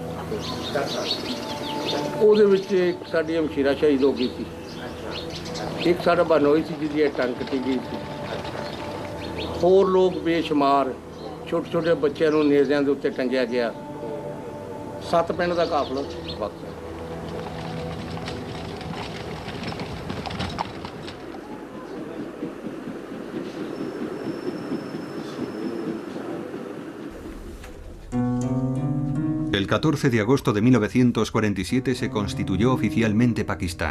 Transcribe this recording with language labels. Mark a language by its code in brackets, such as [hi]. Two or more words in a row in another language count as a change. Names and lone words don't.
[pa] ਉਹਦੇ ਵਿੱਚ ਇੱਕ ਸਾਡੀ ਹਮਸ਼ੀਰਾ ਸ਼ਹੀਦ ਹੋ ਗਈ ਸੀ ਇੱਕ ਸਾਡਾ ਬਨੋਈ ਸੀ ਜਿਹਦੀ ਟੰਗ ਕੱਟੀ ਗਈ ਸੀ ਹੋਰ ਲੋਕ ਬੇਸ਼ੁਮਾਰ ਛੋਟੇ ਛੋਟੇ ਬੱਚਿਆਂ ਨੂੰ ਨੇਜ਼ਿਆਂ ਦੇ ਉੱਤੇ ਟੰਗਿਆ ਗਿਆ 7 ਪਿੰਡ ਦਾ ਕਾਫਲਾ ਵਕਤ [es] El 14 de agosto de 1947 se constituyó oficialmente Pakistán.